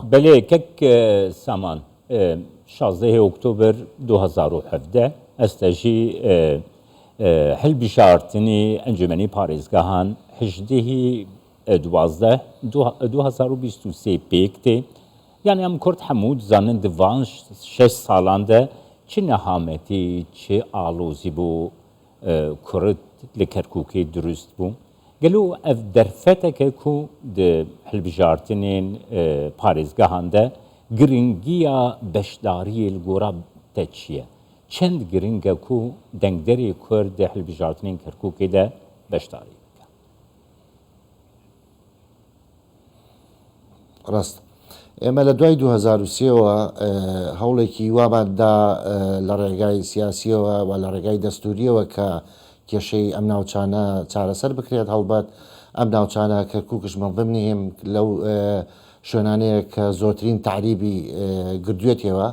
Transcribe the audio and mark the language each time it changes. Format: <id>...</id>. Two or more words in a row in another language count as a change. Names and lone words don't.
<ckb>بەلێ کەک سامان 16 ئۆکتۆبر 2017 ئەستەژی هەلبژاردننی ئەنجومەنی پارێزگاهان 2023 پێک تێ یعنی</ckb> <ku>ئەم کورد هەموو دزانن دڤان 6 ساڵان de çi nehametî çi alozî bû Kurd li Kerkûkê durust bû gelo ev derfeteke ku di hilbijartinên parêzgehan de giringiya beşdariyê li gora te çi ye çend giring e ku dengderê Kurd di hilbijartinên Kerkûkê de بەشداری بکە.</ku> <ckb>ڕاست ئێمە لە دوای 2023ەوە هەوڵێکی واباندا لە ڕێگای سیاسیەوە و لە ڕێگای دەستوریەوە کە کێشەی ئەم ناوچانە چارەسەر بکرێت هەڵبەت ئەم ناوچانە کەرکووکش منظم نیم لەو شوێنانەیە کە زۆرترین تعریبی گردوێتەوە</ckb>